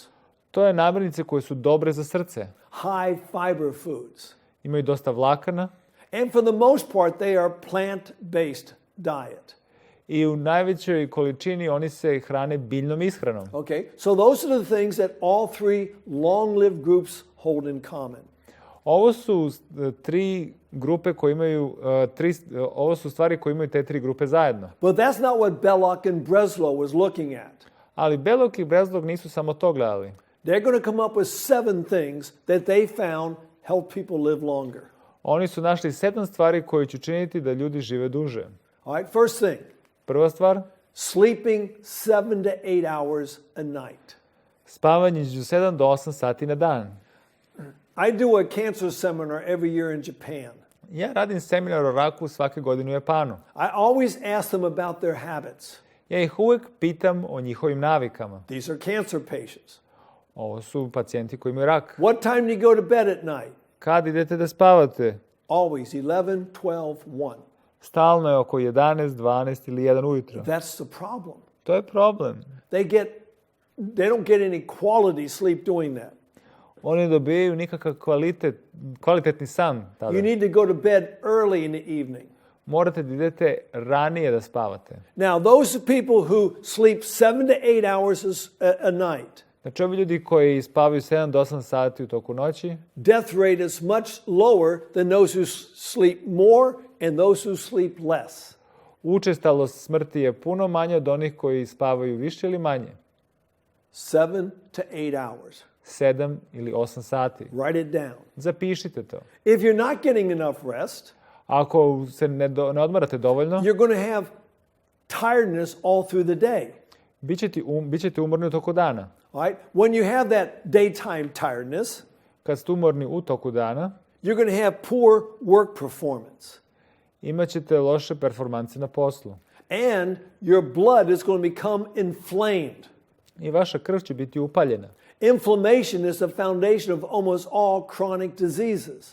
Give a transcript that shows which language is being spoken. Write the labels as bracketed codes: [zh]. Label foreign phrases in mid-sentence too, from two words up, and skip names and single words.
[sr] To je namirnice koje su dobre za srce. [en] High fiber foods. [sr] Imaju dosta vlakana. [en] And for the most part, they are plant-based diet. [sr] I u najvećoj količini oni se hrane biljnom ishranom. [en] Okay, so those are the things that all 3 long-lived groups hold in common. [sr] Ovo su 3 grupe koje imaju, ovo su stvari koje imaju te 3 grupe zajedno. [en] But that's not what Belloc and Breslow was looking at. [sr] Ali Belloc i Breslov nisu samo to gledali. [en] They're going to come up with 7 things that they found help people live longer. [sr] Oni su našli 7 stvari koje će učiniti da ljudi žive duže. [en] All right, first thing, [sr] Prva stvar, [en] sleeping 7 to 8 hours a night. [sr] spavanje između 7 do 8 sati na dan. [en] I do a cancer seminar every year in Japan. [sr] Ja radim seminar o raku svake godine u Japanu. [en] I always ask them about their habits. [sr] Ja ih uvek pitam o njihovim navikama. [en] These are cancer patients. [sr] Ovo su pacijenti koji imaju rak. [en] What time do you go to bed at night? [sr] Kad idete da spavate? [en] Always 11, 12, 1. [sr] Stalno je oko 11, 12 ili 1 ujutro. [en] That's the problem. [sr] To je problem. [en] They don't get any quality sleep doing that. [sr] Oni dobijaju nikakav kvalitetni san tada. [en] You need to go to bed early in the evening. [sr] Morate da idete ranije da spavate. [en] Now, those people who sleep 7 to 8 hours a night, [sr] Znači, ovi ljudi koji spavaju 7 do 8 sati u toku noći, [en] death rate is much lower than those who sleep more and those who sleep less. [sr] učestalost smrti je puno manja od onih koji spavaju više ili manje. [en] 7 to 8 hours. [sr] 7 ili 8 sati. [en] Write it down. [sr] Zapišite to. [en] If you're not getting enough rest, [sr] Ako se ne odmarate dovoljno, [en] you're going to have tiredness all through the day. [sr] Bićete umorni u toku dana. [en] All right? When you have that daytime tiredness, [sr] Kad ste umorni u toku dana, [en] you're going to have poor work performance. [sr] imat ćete loše performanse na poslu. [en] And your blood is going to become inflamed. [sr] I vaša krv će biti upaljena. [en] Inflammation is the foundation of almost all chronic diseases.